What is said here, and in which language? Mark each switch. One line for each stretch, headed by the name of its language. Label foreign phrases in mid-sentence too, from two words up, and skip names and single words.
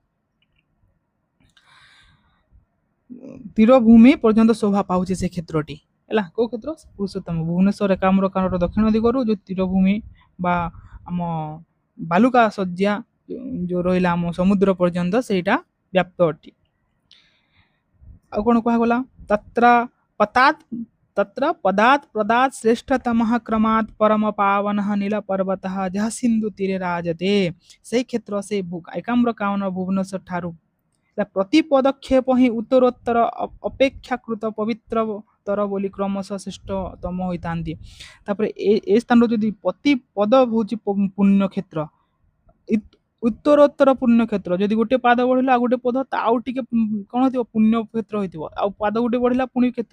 Odia: ତୀରଭୂମି ପର୍ଯ୍ୟନ୍ତ ଶୋଭା ପାଉଛି ସେ କ୍ଷେତ୍ରଟି ହେଲା କୋଉ କ୍ଷେତ୍ର ପୁରୁଷୋତ୍ତମ ଭୁବନେଶ୍ୱର ଏକାମ୍ର କାନର ଦକ୍ଷିଣ ଦିଗରୁ ଯୋଉ ତୀରଭୂମି ବା ଆମ ବାଲୁକା ଶଯ୍ୟା ଯୋଉ ରହିଲା ଆମ ସମୁଦ୍ର ପର୍ଯ୍ୟନ୍ତ ସେଇଟା ବ୍ୟାପ୍ତ ଅଟେ ଆଉ କ'ଣ କୁହାଗଲା
Sanskrit: ତତ୍ର ପଦାତ୍ ଶ୍ରେଷ୍ଠତମଃ क्रमात् परम पावनः नीलपर्वतः जः सिन्धु तीरे राजते
Odia: ସେହି କ୍ଷେତ୍ର ସେ ଏକାମ୍ର କାନନ ଭୁବନେଶ୍ୱର ଠାରୁ ପ୍ରତି ପଦକ୍ଷେପ ହିଁ ଉତ୍ତରୋତ୍ତର ଅପେକ୍ଷାକୃତ ପବିତ୍ରତର ବୋଲି କ୍ରମଶଃ ଶ୍ରେଷ୍ଠତମ ହୋଇଥାନ୍ତି। ତାପରେ ଏ ସ୍ଥାନରୁ ଯଦି ପ୍ରତି ପଦ ହେଉଛି ପୁଣ୍ୟକ୍ଷେତ୍ର, ଉତ୍ତରୋତ୍ତର ପୁଣ୍ୟକ୍ଷେତ୍ର, ଯଦି ଗୋଟେ ପାଦ ବଢିଲା ଆଉ ଗୋଟେ ପଦ ଆଉ ଟିକେ କଣ ହେଇଥିବ ପୁଣ୍ୟକ୍ଷେତ୍ର ହେଇଥିବ, ଆଉ ପାଦ ଗୋଟେ ବଢିଲା ପୁଣ୍ୟ କ୍ଷେତ୍ର।